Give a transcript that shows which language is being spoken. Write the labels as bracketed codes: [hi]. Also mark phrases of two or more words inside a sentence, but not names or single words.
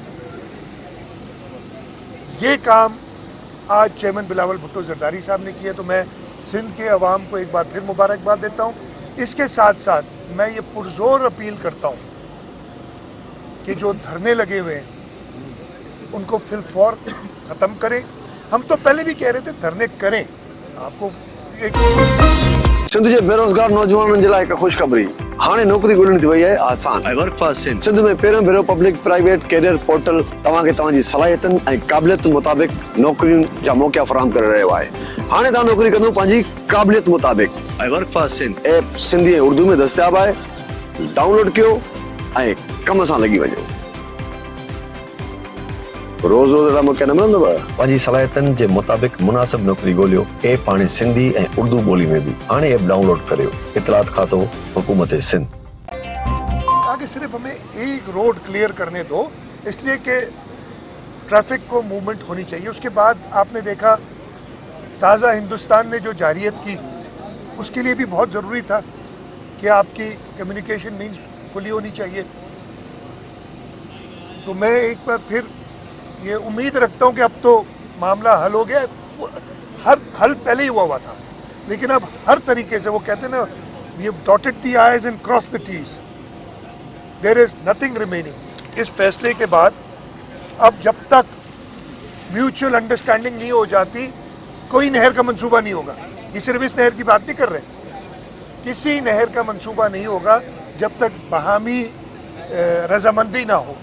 [ur] یہ کام آج چیئرمین بلاول بھٹو زرداری صاحب نے کیا، تو میں سندھ کے عوام کو ایک بار پھر مبارکباد دیتا ہوں. اس کے ساتھ ساتھ میں یہ پرزور اپیل کرتا ہوں کہ جو دھرنے لگے ہوئے ہیں ان کو فی الفور ختم کریں. ہم تو پہلے بھی کہہ رہے تھے دھرنے کریں. آپ کو [sd] सिंध जे बेरोज़गार नौजवाननि जे लाइ हिकु ख़ुशख़बरी, हाणे नौकरी ॻोल्हणी थी वई आहे आसान। [en] I work for Sindh. [sd] सिंध में पहिरियों भेरो [en] public private career portal [sd] तव्हांखे तव्हांजी सलाहियतनि ऐं क़ाबिलियत मुताबिक़ नौकरियुनि जा मौक़ा फ़राहम करे रहियो आहे। हाणे तव्हां नौकरी कंदो पंहिंजी क़ाबिलियत मुताबिक़। [en] I work for Sindh [sd] ऐप सिंधी ऐं उर्दू में दस्तियाब आहे, डाउनलोड कयो ऐं कम सां लॻी वञो। रोज़ अहिड़ा मौक़ा न मिलंदव। पंहिंजी सलाहियतनि जे मुताबिक़ मुनासिब नौकरी ॻोल्हियो। ऐप हाणे सिंधी ऐं उर्दू ॿोली में भी। हाणे ऐप डाउनलोड करियो। इतलात खातो हुकूमत सिंध। [ur] آگے صرف ہمیں ایک [en] road clear [ur] کرنے دو، اس لیے کہ ٹریفک کو موومنٹ ہونی چاہیے. اس کے بعد آپ نے دیکھا تازہ ہندوستان نے جو جارحیت کی، اس کے لیے بھی بہت ضروری تھا کہ آپ کی [en] communication means [ur] کھلی ہونی چاہیے. تو میں ایک بار پھر یہ امید رکھتا ہوں کہ اب تو معاملہ حل ہو گیا. حل پہلے ہی ہوا تھا، لیکن اب ہر طریقے سے، وہ کہتے ہیں نا, [en] we have dotted the i's and cross the t's, there is nothing remaining. [ur] اس فیصلے کے بعد اب جب تک [en] mutual understanding [ur] نہیں ہو جاتی، کوئی نہر کا منصوبہ نہیں ہوگا. یہ صرف اس نہر کی بات نہیں کر رہے، کسی نہر کا منصوبہ نہیں ہوگا جب تک باہمی رضامندی نہ ہو.